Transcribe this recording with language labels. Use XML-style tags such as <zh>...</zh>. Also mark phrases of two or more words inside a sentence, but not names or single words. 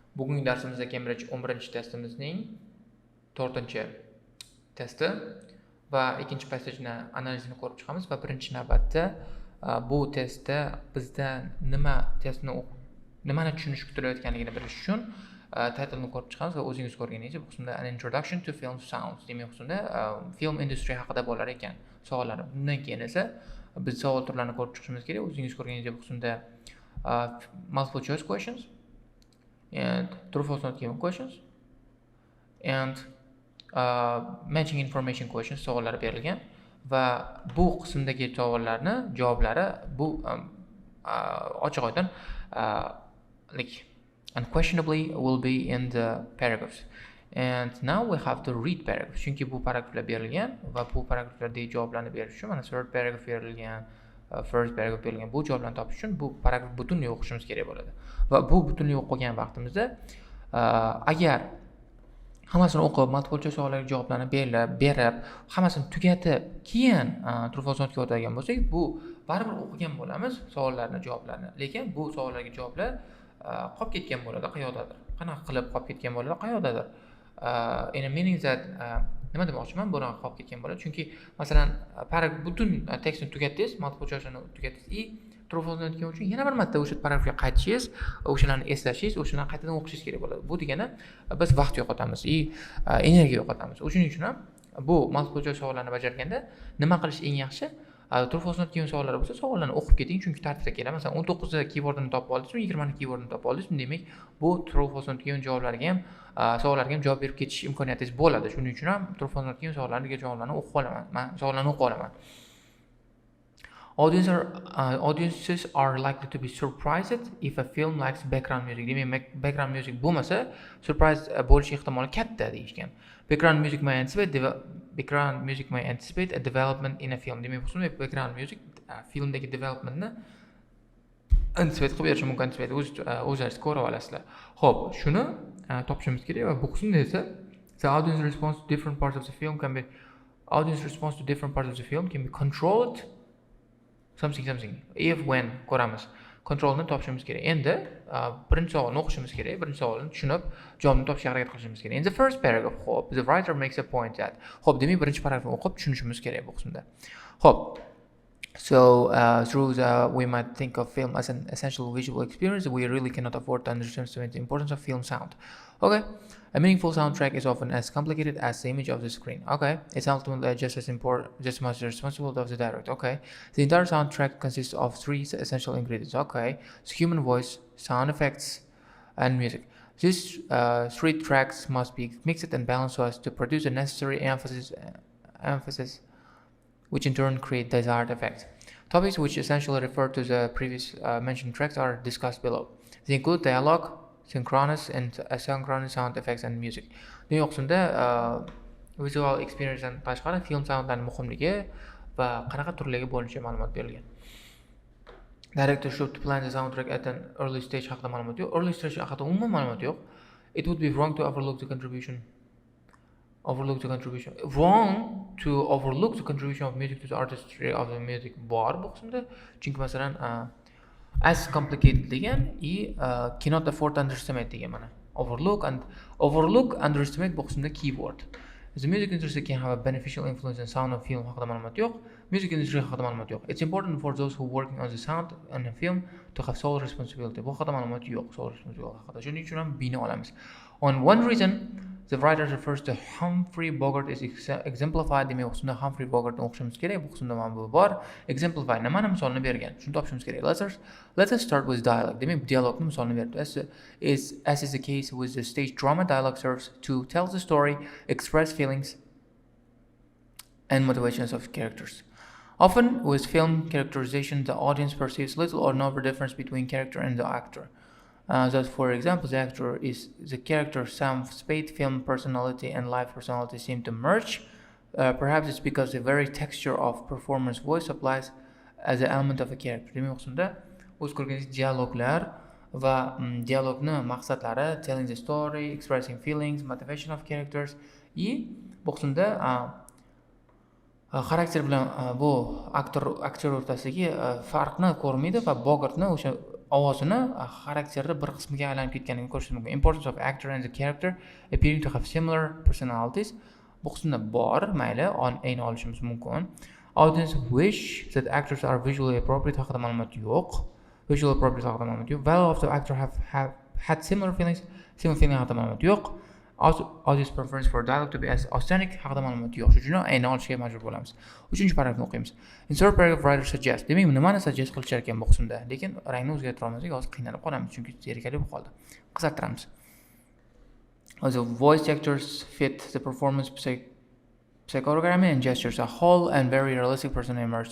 <uz>Bugungi darsimizda Cambridge 11-testimizning 4-testi va ikkinchi passajni analizini ko'rib chiqamiz va birinchi navbatda bu testda bizdan nimani tushunish kutilayotganligini bilish uchun titlni ko'rib chiqamiz va o'zingiz ko'rganingizdek bu qismda</uz> <en>an introduction to film sounds</en> <uz>demak qismda</uz> <en>film industry</en> <uz>haqida bo'lar ekan savollari. Bundan keyin esa biz savol turlarini ko'rib chiqishimiz kerak. O'zingiz ko'rganingizdek bu qismda</uz> <en>multiple choice questions and true false not given questions and matching information questions</en> <uz>savollari berilgan va bu qismdagi savollarni javoblari bu ochiq oydin</uz> <en>unquestionably will be in the paragraphs. And now we have to read paragraphs.</en> <uz>Chunki bu paragraflar berilgan va bu paragraflardagi javoblarni berish uchun mana</uz> <en>third paragraph</en> <uz>berilgan,</uz> <en>first paragraph</en> <uz>berilgan. Bu javoblarni topish uchun bu paragraf butunlay o'qishimiz kerak bo'ladi. Va bu butunlay o'qigan vaqtimizda agar hammasini o'qib,</uz> <en>multiple choice</en> <uz>savollariga javoblarni berib, hammasini tugatib, keyin</uz> <en>true false</en> <uz>notga o'tadigan bo'lsak, bu baribir o'qigan bo'lamiz savollarni, javoblarni. Lekin bu savollarga javoblar qolib ketgan bo'ladi qayoqdadir. Qanaqa qilib qolib ketgan bo'ladi qayoqdadir.</uz> <en>In a meaning that</en> <uz>nima demoqchiman, bunaqa qolib ketgan bo'ladi. Chunki masalan, butun tekstni tugatdingiz,</uz> <en>multiple choice'ni</en> <uz>tugatdingiz,</uz> <en>true false</en> <uz>notga uchun yana bir marta o'sha paragrafga qaytishingiz, o'shalarni eslashingiz, o'shalarni qaytadan o'qishingiz kerak bo'ladi. Bu degani biz vaqt yo'qotamiz, energiya yo'qotamiz. O'shuning uchun ham bu</uz> <en>multiple choice</en> <uz>savollarni bajarganda nima qilish eng yaxshi?</uz> <en>True false not</en> <uz>degan savollar bo'lsa, savollarni o'qib keting, chunki tartibda keladi. Masalan, 19 ta keywordni topib oldingizmi, 20 ta keywordni topib oldingizmi, demak, bu</uz> <en>true false not</en> <uz>degan javoblarga ham, savollarga ham javob berib ketish imkoniyatingiz bo'ladi. Shuning uchun ham</uz> <en>true false not</en> <uz>degan javoblarni o'qib olaman. Men savollarni o'qib olaman.</uz> <en>Audiences are likely to be surprised if a film lacks background music.</en> <uz>Demak,</uz> <en>background music</en> <uz>bo'lmasa, surprise bo'lish ehtimoli katta deyishgan.</uz> <en>Background music may anticipate a development in a film.</en> <uz>Demak, bu</uz> <en>background music</en> <uz>filmdagi developmentni anticipate qilib berishi mumkin. O'zingiz ko'rib olasizlar. Xo'p, shuni topishimiz kerak va bu qismda esa</uz> <en>the audience response to different parts of the film can be controlled something if when</en> <uz>ko'ramiz. Controlni topishimiz kerak. Endi birinchi savolni o'qishimiz kerak. Birinchi savolni tushunib, javobni topishga harakat qilishimiz kerak.</uz> <en>In the first paragraph, the writer makes a point that.</en> <uz>Demak, birinchi paragrafni o'qib tushunishimiz kerak bu qismda.</uz> <en>So we might think of film as an essential visual experience. We really cannot afford to underestimate the importance of film sound. Okay, a meaningful soundtrack is often as complicated as the image of the screen. Okay, it's ultimately just as much responsibility of the director. Okay, the entire soundtrack consists of 3 essential ingredients. Okay, so human voice, sound effects, and music. These 3 tracks must be mixed and balanced so as to produce the necessary emphasis, which in turn create desired effects. Topics which essentially refer to the previous mentioned tracks are discussed below. They include dialogue, synchronous and asynchronous sound effects and music.</en> <uz>Demak, qismda</uz> <en>visual experience</en> <uz>dan tashqari</uz> <en>film soundlarning</en> <uz>muhimligi va qanaqa turlarga bo'linishi ma'lumot berilgan.</uz> <en>Director should plan the soundtrack at an early stage</en> <uz>haqida ma'lumot yo'q. Early stage haqida umuman ma'lumot yo'q.</uz> <en>It would be wrong to overlook the contribution of music to the artistry of the music</en> <uz>bor bu qismda. Chunki masalan</uz> <en>as complicated degan cannot afford to underestimate</en> <uz>degan mana.</uz> <en>Overlook, underestimate</en> <uz>bu qismda</uz> <en>keyword. The music industry can have a beneficial influence on sound of film</en> <uz>haqida ma'lumot yo'q.</uz> <en>Music industry</en> <uz>haqida ma'lumot yo'q.</uz> <en>It's important for those who working on the sound on a film to have sole responsibility.</en> <uz>Bu haqida ma'lumot yo'q,</uz> <en>sole responsibility</en> <uz>haqida. Shuning uchun ham bino olamiz.</uz> <en>On one reason the writer refers to Humphrey Bogart is exemplified.</en> <uz>Demak, qismda Humphrey Bogartni o'qishimiz kerak. Bu qismda mana bu bor. Exemplify nimani misolni bergan? Shuni topishimiz kerak.</uz> <en>Let us start with dialogue.</en> <uz>Demak, dialogni misolni berdi.</uz> <en>As is the case with the stage drama, dialogue serves to tell the story, express feelings and motivations of characters. Often with film characterization, the audience perceives little or no difference between character and the actor. Thus, for example, the actor is the character. Some spade film personality and live personality seem to merge. Perhaps it's because the very texture of performance voice applies as an element of a character.</en> <uz>Demak, qismda o'z ko'rganingiz dialoglar va dialogni maqsadlari,</uz> <en>telling the story, expressing feelings, motivation of characters.</en> <uz>Bu qismda xarakter bilan bu aktyor o'rtasidagi farqni ko'rmaydi va Bogartni o'sha ovozini xarakterda bir qismiga aylanib ketganligini ko'rish mumkin.</uz> <en>Importance of actor and the character appearing to have similar personalities.</en> <uz>Bu qismda bor, mayli, ayni olishimiz mumkin.</uz> <en>Audience wish that actors are visually appropriate</en> <uz>haqida ma'lumot yo'q.</uz> <en>Visual appropriate</en> <uz>haqida ma'lumot yo'q.</uz> <en>Value of the actor have had similar feeling</en> <uz>haqida ma'lumot yo'q.</uz> <en>Audience preference for dialogue to be as authentic</en> <uz>haqida ma'lumot yo'q. Shuning uchun ayni olishga majbur bo'lamiz. 3-paragrafni o'qiymiz.</uz> <en>Insert paragraph writer suggest.</en> <uz>Demak, nimani suggest qilishar ekan bu qismda? Lekin rangni o'zgartira olmasak, hozir qiynalib qolamiz, chunki zerikarli bo'lib qoldi. Qisqartiramiz.</uz> <en>Also, voice actors fit the performance psychogrammy and gestures, a whole and very realistic person emerged.</en>